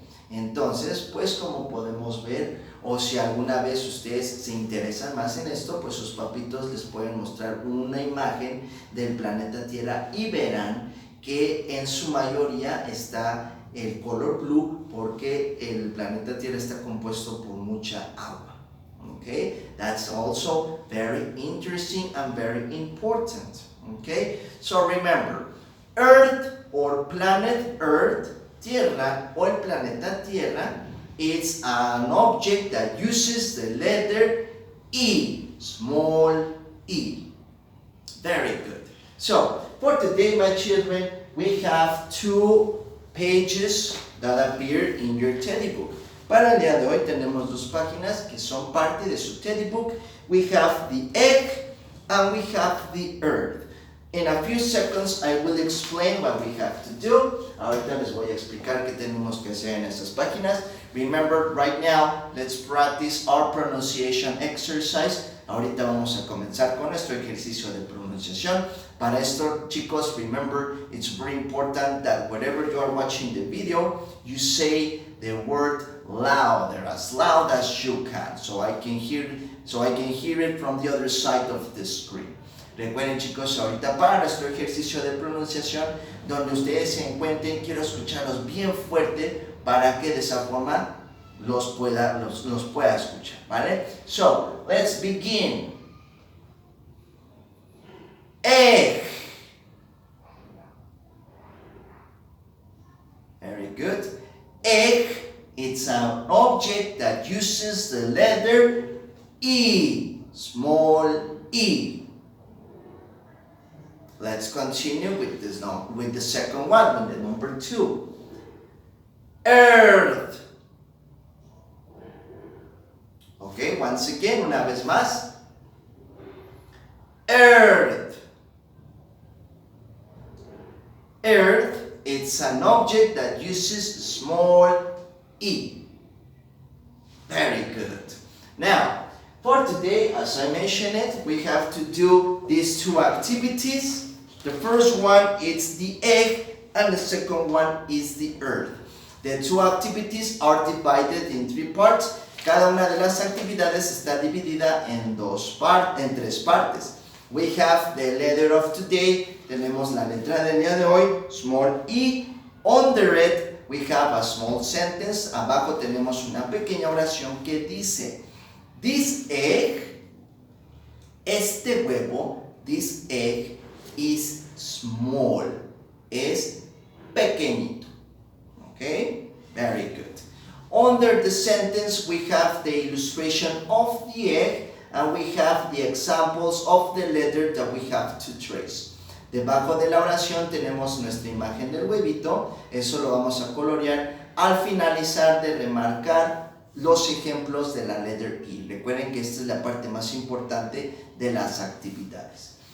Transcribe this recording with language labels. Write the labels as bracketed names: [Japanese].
[Spanish] Entonces, pues como podemos ver, o si alguna vez ustedes se interesan más en esto, pues sus papitos les pueden mostrar una imagen del planeta Tierra y verán que en su mayoría está el color blue porque el planeta Tierra está compuesto por mucha agua. [English] Okay, that's also very interesting and very important. Okay, so remember, Earth or planet Earth, [Spanish] Tierra o el planeta Tierra, [English] it's an object that uses the letter E, small e. Very good. So, for today, my children, we have 2 pages that appear in your teddy book. [Spanish] Para el día de hoy tenemos 2 páginas que son parte de su teddy book. [English] We have the egg and we have the earth. In a few seconds I will explain what we have to do. [Spanish] Ahorita les voy a explicar qué tenemos que hacer en estas páginas. [English] Remember, right now, let's practice our pronunciation exercise. [Spanish] Ahorita vamos a comenzar con nuestro ejercicio de pronunciación. Para esto, chicos, [English] remember, it's very important that whenever you are watching the video, you say the word louder, as loud as you can, so I can hear it from the other side of the screen. [Spanish] Recuerden, chicos, ahorita para nuestro ejercicio de pronunciación, donde ustedes se encuentren, quiero escucharlos bien fuerte para que de esa forma los pueda escuchar, ¿vale? [English] So, let's begin. egg. Very good. Egg, it's an object that uses the letter E, small e. Let's continue with this now, with the second one, with the number 2. Earth. Okay, once again, [Spanish] una vez más. [English] Earth. Earth, it's an object that uses small e. Very good. Now, for today, as I mentioned it, we have to do these 2 activities. The first one is the egg, and the second one is the earth. The 2 activities are divided in 3 parts. [Spanish] Cada una de las actividades está dividida en 3 partes. [English] We have the letter of today. [Spanish] Tenemos la letra del día de hoy, small e. [English] Under it, we have a small sentence. [Spanish] Abajo tenemos una pequeña oración que dice, [English] this egg, [Spanish] este huevo, [English] this egg is small, [Spanish] es pequeñito. [English] Okay, very good. Under the sentence, we have the illustration of the egg, and we have the examples of the letter that we have to trace. [Spanish] Debajo de la oración tenemos nuestra imagen del huevito, eso lo vamos a colorear al finalizar de remarcar los ejemplos de la letter E. Recuerden que esta es la parte más importante de las actividades.